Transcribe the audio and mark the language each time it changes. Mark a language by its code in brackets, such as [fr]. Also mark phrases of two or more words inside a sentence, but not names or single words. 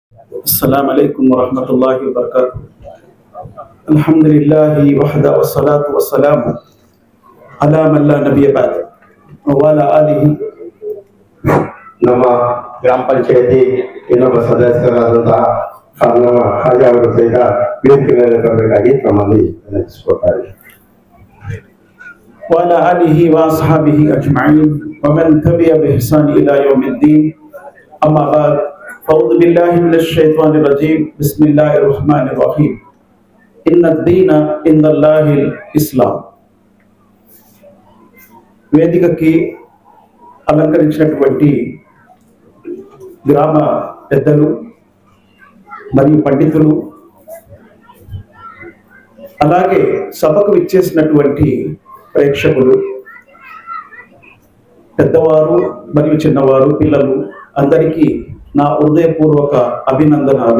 [ar] السلام عليكم ورحمة الله وبركاته. الحمد لله وحده والصلاة والسلام على من لا نبي بعد وعلى آله. [kn] ನಮ್ಮ ಗ್ರಾಮ ಪಂಚಾಯತಿ ಇನ್ನೊಬ್ಬ ಸದಸ್ಯರಾದಂತಹ ನಮ್ಮ ಹಾಜಿ ಅವರು ಸಹಿತ ವೇದಿಕೆ ಮೇಲೆ ಬರಬೇಕಾಗಿ ನಮ್ಮಲ್ಲಿ ವಿನಂತಿಸಿಕೊಳ್ತಾರೆ. [ar] وعلى آله وأصحابه أجمعين ومن تبع بإحسان إلى يوم الدين. أما بعد أعوذ بالله من الشيطان الرجيم. بسم الله الرحمن الرحيم. إن الدين عند الله الإسلام. [te] వేదికకి అలంకరించినటువంటి గ్రామ పెద్దలు మరియు పండితులు, అలాగే సభకు ఇచ్చేసినటువంటి ప్రేక్షకులు, పెద్దవారు మరియు చిన్నవారు, పిల్లలు అందరికీ నా హృదయపూర్వక అభినందనాలు.